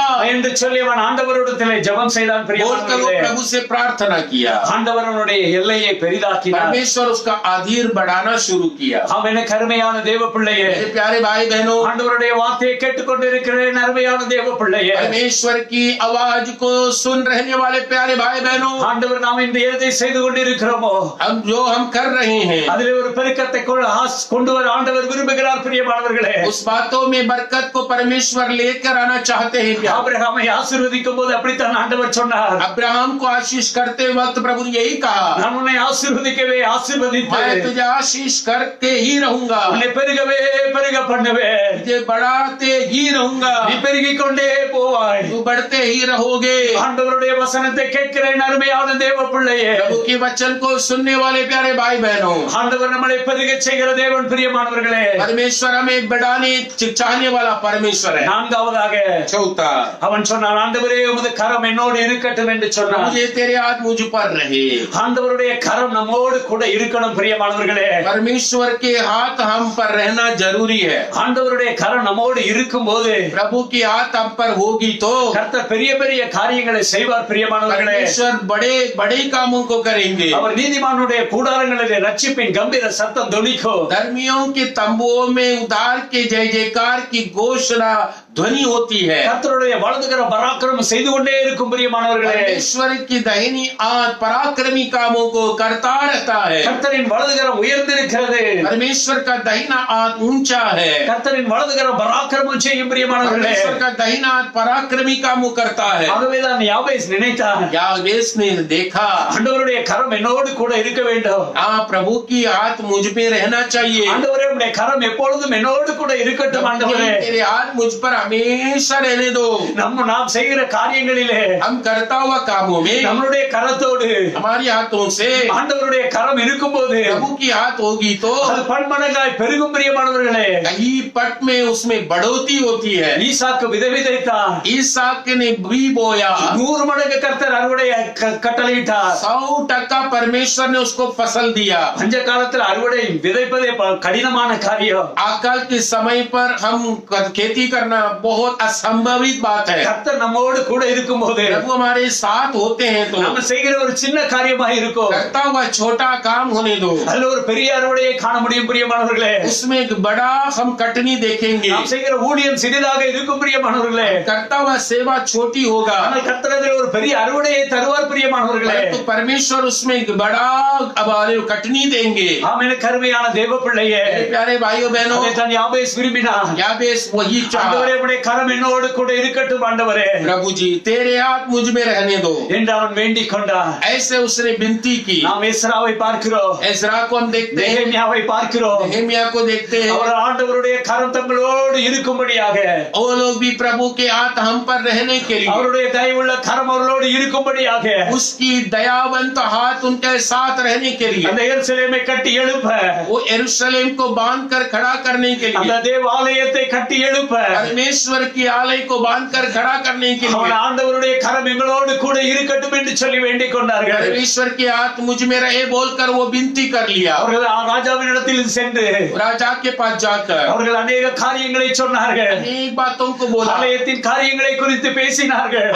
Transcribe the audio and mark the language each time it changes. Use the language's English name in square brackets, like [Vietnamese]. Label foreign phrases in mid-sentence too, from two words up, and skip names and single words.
[Tamil] என்று சொல்லி அவன் ஆண்டவரிடத்திலே ஜெபம் செய்தான். [Hindi] बोलकर वो [Tamil] பிரியமானவர்களே, [Hindi] प्रभु से प्रार्थना किया, [Tamil] ஆண்டவருடைய எல்லையை பெரிதாக்கினார். [Hindi] परमेश्वर उसका अधीर बढ़ाना शुरू किया। [Tamil] அவன் கருமையான தேவ பிள்ளையே, [Hindi] मेरे प्यारे भाई बहनों, [Tamil] ஆண்டவருடைய வார்த்தையை கேட்டுக்கொண்டிருக்கிறேன் அருமையான தேவ பிள்ளையே, [Hindi] परमेश्वर की आवाज को सुन रहने वाले प्यारे भाई बहनों, [Tamil] ஆண்டவர் நாம் இந்த எதை செய்து கொண்டிருக்கிறோமோ [Hindi] हम कर रहे हैं [Tamil] அதிலே ஒரு பெருக்கத்தை கொண்டு வர ஆண்டவர் விரும்புகிறார். பிரியமானவர்களே, [Hindi] उस बातों में बरकत को परमेश्वर लेकर आना चाहते हैं। [Tamil] ஆபிரகாமை ஆசீர்வதிக்கும் போது அப்படித்தான் ஆண்டவர் சொன்னார். [Hindi] अब्राहम को आशीष करते वक्त प्रभु ने यही कहा, [Tamil] நான் உன்னை ஆசீர்வதிக்கவே ஆசீர்வதித்து [Hindi] मैं तुझे आशीष करके ही रहूंगा, [Tamil] உன்னை பெருகவே பெருக பண்ணுவேன், [Hindi] तुझे बढ़ाते ही रहूंगा, [Tamil] நீ பெருகிக் கொண்டே போவாய். [Hindi] तू बढ़ते ही रहोगे। [Tamil] ஆண்டவருடைய வசனத்தை கேட்கிறேன் அருமையான தேவ பிள்ளையே, [Hindi] प्रभु के वचन को सुनने वाले प्यारे भाई बहनों, [Tamil] ஆண்டவர் நம்மளை பெருக செய்கிற தேவன். பிரியமானவர்களே, [Hindi] परमेश्वर हमें बढ़ाने चाहने वाला परमेश्वर है। [Tamil] நான்காவதாக [Hindi] चौथा, [Tamil] அவன் சொன்னான், ஆண்டவரே உமது கரம் என்னோடு இருக்கட்டும் என்று சொன்னான். [Hindi] मुझे तेरे हाथ मुझ पर रहे। [Tamil] ஆண்டவருடைய கரம் நம்மோடு கூட இருக்கணும் பிரியமானவர்களே. [Hindi] परमेश्वर के हाथ हम पर रहना जरूरी है। [Tamil] ஆண்டவருடைய கரம் நம்மோடு இருக்கும்போது [Hindi] प्रभु की हाथ हम पर होगी तो [Tamil] கர்த்தர் பெரிய பெரிய காரியங்களை செய்வார் பிரியமானவர்களே. [Hindi] परमेश्वर बड़े बड़े कामों को करेंगे। [Tamil] அவர் நீதிமானுடைய கூடாரங்களிலே ரட்சிப்பின் கம்பீர சத்தம் தொனிக்கும். [Hindi] धर्मियों के तंबुओं में उद्धार के जय जयकार की घोषणा ध्वनि होती है। [Tamil] கர்த்தருடைய வலதுகர பராக்கிரமம் செய்து கொண்டே இருக்கும் பிரியமானவர்களே. [Hindi] परमेश्वर की दाहिनी हाथ पराक्रमी कामों को करता रहता है। [Tamil] கர்த்தரின் வலதுகரம் உயர்ந்திருக்கிறது. [Hindi] परमेश्वर का दाहिना हाथ ऊंचा है। [Tamil] கர்த்தரின் வலதுகரம் பராக்கிரமம் செய்யும் பிரியமானவர்களே. [Hindi] परमेश्वर का दाहिना हाथ पराक्रमी कामों करता है। [Tamil] ஆகவேதான் யாபேஸ் நினைத்தான், [Hindi] याबेस ने देखा, [Tamil] ஆண்டவருடைய கரம் என்னோடு கூட இருக்க வேண்டும். [Hindi] हाँ प्रभु की हाथ मुझ पे रहना चाहिए। [Tamil] ஆண்டவரே உம்முடைய கரம் எப்பொழுதும் என்னோடு கூட இருக்கட்டும் ஆண்டவரே. [Hindi] तेरे हाथ मुझ पर हमेशा रहने दो। [Tamil] நாம் செய்கிற காரியங்களிலே [Hindi] हम करता हुआ कामों में [Tamil] நம்மளுடைய கரத்தோடு [Hindi] हमारी हाथों से [Tamil] ஆண்டவருடைய கரம் இருக்கும்போது [Hindi] प्रभु की हाथ होगी तो [Tamil] அது பன்மடங்காய் பெருகும் பிரியமானவர்களே. [Hindi] कहीं पट में उसमें बढ़ोतरी होती है। [Tamil] ஈசாக்கு விதை விதைத்தான், [Hindi] ईसाक ने भी बोया, [Tamil] 100 மடங்கு கர்த்தர் அறுவடை கட்டளையிட்டார். [Hindi] 100% परमेश्वर ने उसको फसल दिया। [Tamil] பஞ்ச காலத்தில் அறுவடை விதைப்பதே கடினமான காரியம். [Hindi] अकाल के समय पर हम खेती करना बहुत असंभवित बात है। [Tamil] கர்த்தர் நம்மோடு கூட இருக்கும்போது [Hindi] प्रभु हमारे साथ होते हैं तो [Tamil] நம்ம செய்கிற ஒரு சின்ன காரியமாக இருக்கும், [Hindi] करता हुआ छोटा काम होने दो, [Tamil] அதுல ஒரு பெரிய அறுவடையை காண முடியும் பிரியமானவர்களே. [Hindi] उसमें एक बड़ा हम कटनी देखेंगे। [Tamil] நாம் செய்கிற ஊழியம் சிறிதாக இருக்கும் பிரியமானவர்களே, [Hindi] करता हुआ सेवा छोटी होगा, [Tamil] ஆனால் கர்த்தர் அதில் ஒரு பெரிய அறுவடையை தருவார் பிரியமானவர்களே. [Hindi] तो परमेश्वर उसमें एक बड़ा कटनी देंगे। [Tamil] ஆமென். கருமையான தேவ பிள்ளையே, [Hindi] प्यारे भाइयों बहनों, [Tamil] அதைத்தான் யாபேஸ் விரும்பினார். [Hindi] याबेस वही चाहा, [Tamil] ஆண்டவரே உம்முடைய கரம் என்னோடு கூட இருக்கட்டும் ஆண்டவரே [Hindi] प्रभु जी तेरे हाथ मुझ में रहने दो, [Tamil] என்று அவன் வேண்டிக் கொண்டான். [Hindi] ऐसे उसने विनती की। [Tamil] நாம் எஸ்ராவை பார்க்கிறோம், [Hindi] एजरा को हम देखते हैं, [Tamil] நெகேமியாவை பார்க்கிறோம். [Hindi] नेहमिया को देखते हैं। [Tamil] அவர் ஆண்டவருடைய கரம் தங்களோடு இருக்கும்படியாக, [Hindi] वो लोग भी प्रभु के हाथ हम पर रहने के लिए, [Tamil] அவருடைய தயவுள்ள கரம் அவர்களோடு இருக்கும்படியாக [Hindi] उसकी दयावंत हाथ उनके साथ रहने के लिए, [Tamil] அந்த எருசலேமை கட்டி எழுப்ப, [Hindi] वो यरूशलेम को बांध कर खड़ा करने के [Tamil] அந்த [Hindi] लिए, [Tamil] தேவாலயத்தை கட்டி எழுப்ப, [Hindi] परमेश्वर की आलय को बांध कर खड़ा करने के [Tamil] அவன் [Hindi] लिए [Tamil] ஆண்டவருடைய கரம் எங்களோடு கூட இருக்கட்டும் என்று சொல்லி வேண்டிக் கொண்டார்கள். [Hindi] परमेश्वर के हाथ मुझ में रहे बोलकर वो विनती कर लिया। [Tamil] அவர்கள் ராஜாவினிடத்தில் சென்று [Hindi] राजा के पास जाकर [Tamil] அவர்கள் अनेक காரியங்களை சொன்னார்கள். [Hindi] अनेक बातों को बोला, [Tamil] ஆலயத்தின் காரியங்களை குறித்து பேசினார்கள்.